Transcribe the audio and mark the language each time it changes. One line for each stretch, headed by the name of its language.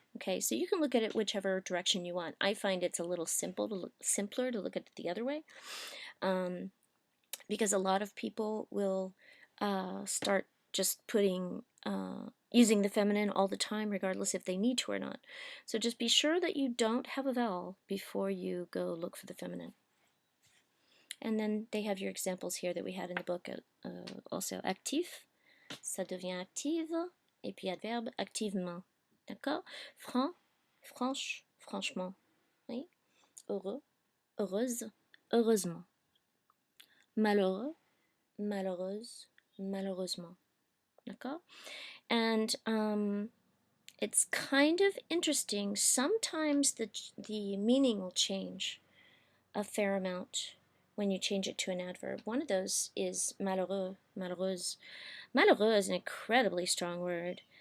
English: Okay, so you can look at it whichever direction you want. I find it's a little simpler to look at it the other way, because a lot of people will start just using the feminine all the time, regardless if they need to or not. So just be sure that you don't have a vowel before you go look for the feminine. And then they have your examples here that we had in the book also.
French: Actif, ça devient active, et puis adverbe, activement. D'accord? Franc, franche, franchement. Oui? Heureux, heureuse, heureusement. Malheureux, malheureuse, malheureusement. D'accord?
English: And it's kind of interesting. Sometimes the meaning will change a fair amount when you change it to an adverb. One of those is malheureux, malheureuse. Malheureux is an incredibly strong word.